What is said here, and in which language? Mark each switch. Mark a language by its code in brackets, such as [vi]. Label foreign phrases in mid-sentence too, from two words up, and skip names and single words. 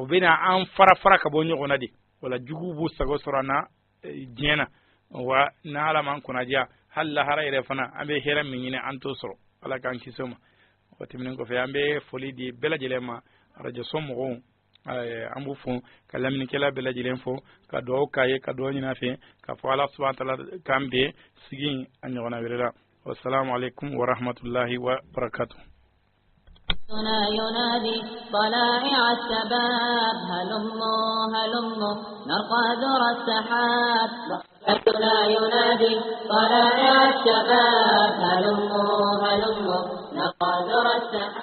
[bm] bɛ na an fara ka bɔ ɲɔgɔn na de wala jugu b'u sago sɔrɔ an na diɲɛ na wa n'ala m'an kunnadiya hali lahara yɛrɛ fana an bɛ hɛrɛ min ɲini an t'o sɔrɔ ala k'an kisi o ma o tɛmɛnen kɔfɛ an bɛ foli di bɛɛ lajɛlen ma arajo so mɔgɔw an b'u fɔ ka laminikɛla bɛɛ lajɛlen fɔ ka dugawu k'a ye ka dugawu ɲini a fɛ ka fɔ ala [ar] سبحانه وتعالى [bm] k'an bɛn sigi a ɲɔgɔnna wɛrɛ la [ar] والسلام عليكم ورحمة الله وبركاته. ينادي طلائع الشباب هلموا هلموا نرقى ذرى السحاب لا ينادي طلائع الشباب هلموا هلموا نرقى ذرى السحاب